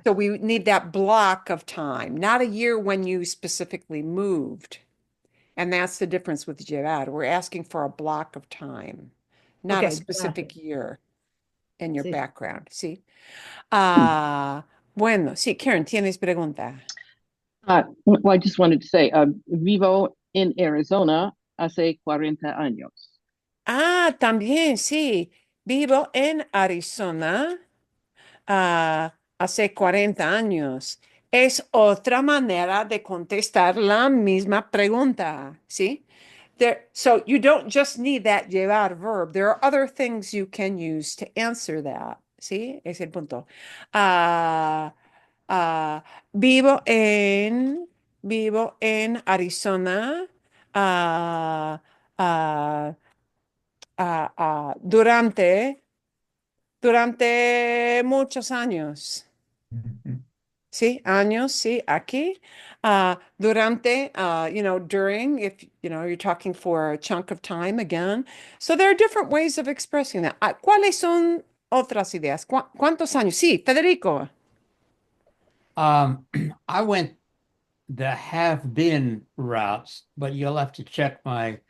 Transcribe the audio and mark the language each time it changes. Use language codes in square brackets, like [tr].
[en] So we need that block of time, not a year when you specifically moved. And that's the difference with llevar. We're asking for a block of time, not a Okay. specific [es] Gracias. [en] year. in your [es] Sí. [en] background, [es] ¿sí? Ah, bueno, sí, Karen, ¿tienes pregunta? [en] Well, I just wanted to say, [es] vivo en Arizona hace 40 años. Ah, también, sí. Vivo en Arizona, hace 40 años. Es otra manera de contestar la misma pregunta, ¿sí? [en] So you don't just need that llevar verb. There are other things you can use to answer that, [es] ¿sí? Es el punto. Ah, ah, vivo en Arizona. ah, ah, durante muchos años. Mhm. Sí, años, sí, aquí. [en] Durante, during, if, you're talking for a chunk of time again. So there are different ways of expressing that. [es] ¿Cuáles son otras ideas? ¿Cuántos años? Sí, Federico. [en] Um, I went the have been routes, but you'll have to check my